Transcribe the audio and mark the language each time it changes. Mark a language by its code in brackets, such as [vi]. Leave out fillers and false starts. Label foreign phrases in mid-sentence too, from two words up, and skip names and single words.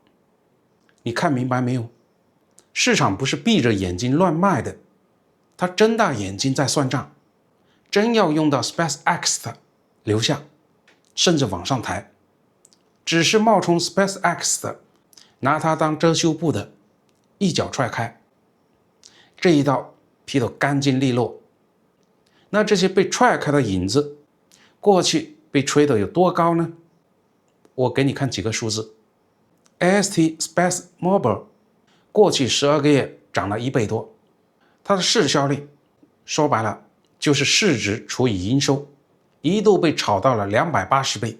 [zh] 你看明白沒有？市場不是閉着眼睛亂賣的，他睜大眼睛在算賬，真要用到 SpaceX 的留下，甚至往上抬，只是冒充 SpaceX 的，拿它當遮羞布的，一腳踹開，這一刀劈得乾淨利落。那這些被踹開的影子，過去被吹得有多高呢？我給你看幾個數字。 AST SpaceMobile 過去12個月漲了1倍多，它的市銷率說白了就是市值除以營收，一度被炒到了280倍。